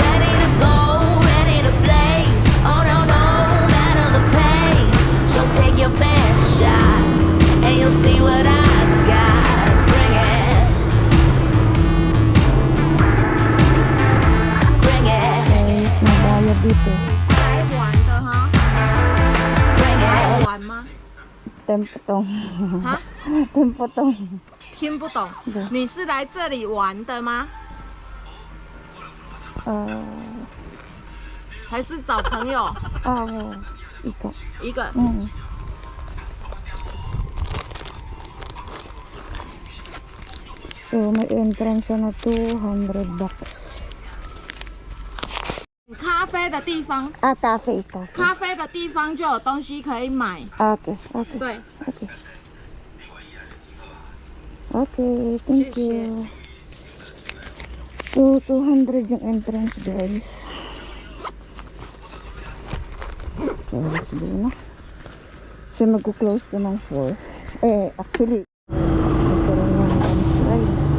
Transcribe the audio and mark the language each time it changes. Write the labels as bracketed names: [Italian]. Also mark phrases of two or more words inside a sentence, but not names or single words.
[English] Ready to go, ready to blaze. Oh no, no matter the pain. So take your best shot, and you'll see what I got. Bring it, bring it. [Filipino] Dito. [Chinese] 来玩的哈？来玩吗？ Tempotong. 啊？ Tempotong. 听不懂。你是来这里玩的吗？还是找朋友？ [Filipino] Ikaw. [Chinese] 一个。 [Filipino] So, may entrance na 200 bucks. [Chinese] 咖啡的地方， [English] Cafe. [Chinese] 咖啡的地方就有东西可以买。 [English] Okay. [Chinese] 对， [English] Okay, thank you. [Filipino] So, 200 yung entrance, guys. [English] So, let's go na. [Filipino] So, mag-close ko ng 4. Actually, ito rin yung ride.